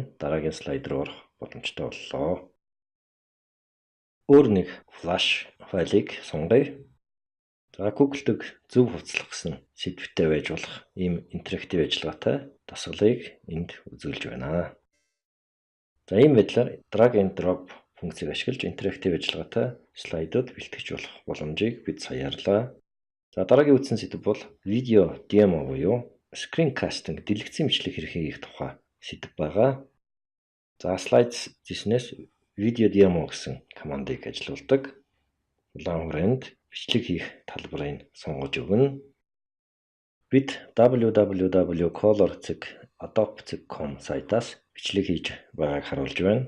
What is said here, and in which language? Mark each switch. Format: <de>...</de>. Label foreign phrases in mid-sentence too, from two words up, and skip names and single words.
<mn>Дараагийн слайд руу орох боломжтой боллоо. Өөр нэг флаш файлыг сонгоё. Google дэг зөв хувцлах гэсэн сэдвтэй байж болох ийм интерактив ажиллагаатай дасгалыг энд үзүүлж байна. Ийм байдлаар</mn> <en>drag and drop</en> <mn>функцийг ашиглаж интерактив ажиллагаатай слайдууд бэлтгэж болох боломжийг бид саяарлаа. Дараагийн үзсэн сэдэв бол видео демо буюу screencasting дэлгэцийн бичлэг хэрхэн хийх тухай сэдэв байгаа. Slides зэснээс видео демо гэсэн командыг ажилуулдаг. Улаан хүрээнд бичлэг хийх талбарыг сонгож өгнө. Бид www.color.adobe.com сайтаас бичлэг хийж байгааг харуулж байна.</mn>